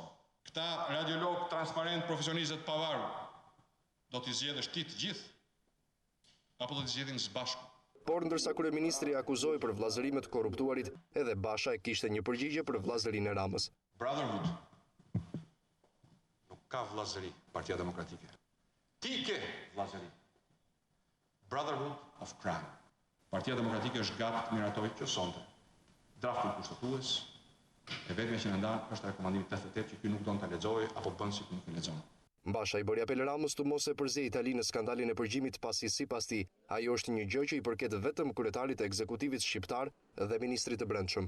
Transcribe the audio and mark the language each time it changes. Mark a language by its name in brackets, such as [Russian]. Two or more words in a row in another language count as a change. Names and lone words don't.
[Albanian] Këta radiolog transparent, profesionistët pavarur, do t'i zgjedhësh ti të gjithë apo do t'i zgjedhin së bashku? Por ndërsa kryeministri akuzoi për vllazërimet të korruptuarit, edhe Basha e kishte një përgjigje për vllazërinë e Ramës. Brotherhood nuk ka vllazëri Partia Demokratike. Ti ke vllazëri. [English] Brotherhood of crime. [Albanian] Partia Demokratike është gati të miratoj që sonte draftin kushtetues, e vetme që në ndan është rekomandimi 88 që ky nuk don ta lexojë apo bën si nuk e lexon. Basha i bëri apel Ramës të mos e përzej Italinë në skandalin e përgjimit pasi sipas tij, ajo është një gjë që i përket vetëm kryetarit të ekzekutivit shqiptar dhe ministrit të brendshëm.